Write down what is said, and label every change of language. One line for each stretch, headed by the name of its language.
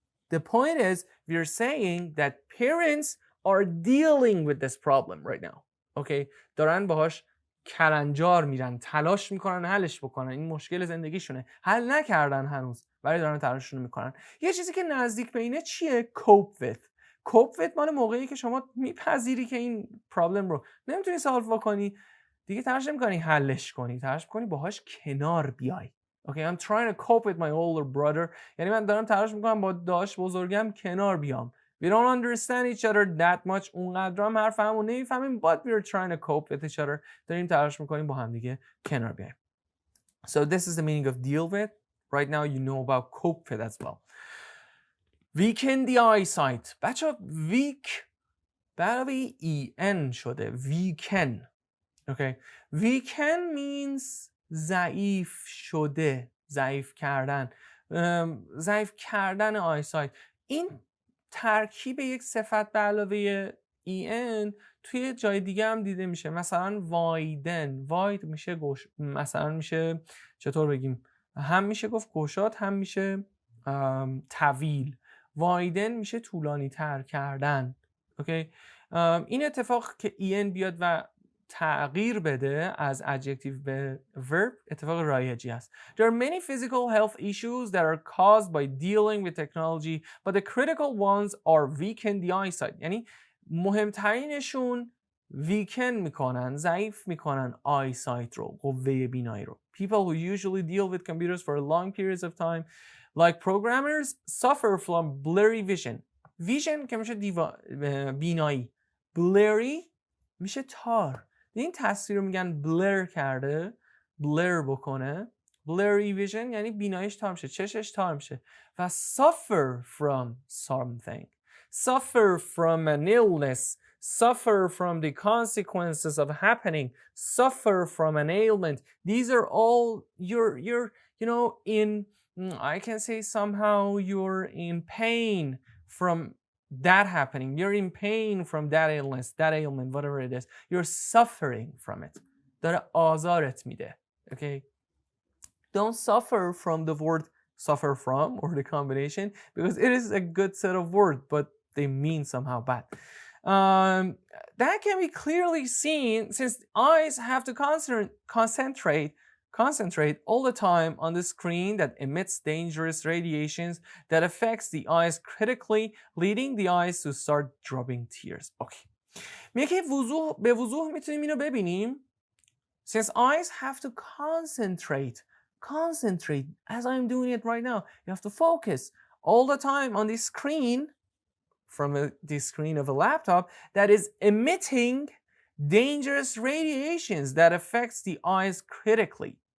English: The point is, we're saying that parents are dealing with this problem right now. Okay?
Persian: دارن باهاش کلنجار میرن، تلاش میکنن حلش بکنن. این مشکل زندگیشونه. حل نکردن هنوز، ولی دارن تلاششون میکنن. یه چیزی که نزدیک به اینه چیه؟ cope with. cope with مال موقعی که شما میپذیری که این پرابلم رو نمیتونی سالو بکنی، دیگه تلاش نمیکنی حلش کنی، تلاش میکنی باهاش کنار بیای.
English: Okay, I'm trying to cope with my older brother.
Persian: یعنی من دارم تلاش میکنم با داداش بزرگم کنار بیام.
English: We don't understand each other that much.
Persian: اونقدر هم حرف همو نمیفهمیم,
English: but we're trying to cope with each other.
Persian: داریم تلاش میکنیم با هم دیگه کنار بیایم.
English: So this is the meaning of deal with. Right now you know about cope with as well. Weaken the eyesight.
Persian: بچه weak برای en شده.
English: Weaken. Okay. Weaken means
Persian: ضعیف شده، ضعیف کردن. ضعیف کردن آیسایت. این ترکیب یک صفت به علاوه en توی جای دیگه هم دیده میشه. مثلا وایدن، واید میشه مثلا میشه چطور بگیم، هم میشه گفت گشاد، هم میشه طویل. وایدن میشه طولانی تر کردن. اوکی. این اتفاق که en بیاد و تغییر بده از adjective به verb اتفاق رایجی است.
English: There are many physical health issues that are caused by dealing with technology, but the critical ones are weaken the eyesight.
Persian: یعنی مهمترینشون weaken میکنن، ضعیف میکنن eyesight رو، قوه بینایی رو.
English: People who usually deal with computers for long periods of time, like programmers, suffer from blurry vision.
Persian: Vision که میشه بینایی. Blurry میشه تار. این تصویر رو میگن blur کرده، blur بکنه. blurry vision یعنی بیناییش تار میشه، چشش تار میشه.
English: و suffer from something, suffer from an illness, suffer from the consequences of happening, suffer from an ailment. These are all you're you know in, I can say somehow you're in pain from that happening. You're in pain from that illness, that ailment, whatever it is. You're suffering from it.
Persian: داره آزارت میده. Okay?
English: Don't suffer from the word suffer from or the combination, because it is a good set of words, but they mean somehow bad. That can be clearly seen since eyes have to concentrate all the time on the screen that emits dangerous radiations that affects the eyes critically, leading the eyes to start dropping tears. Okay.
Persian: میگه که به وضوح میتونیم اینو ببینیم.
English: Since eyes have to concentrate as I'm doing it right now. You have to focus all the time on the screen from the screen of a laptop that is emitting dangerous radiations that affects the eyes critically.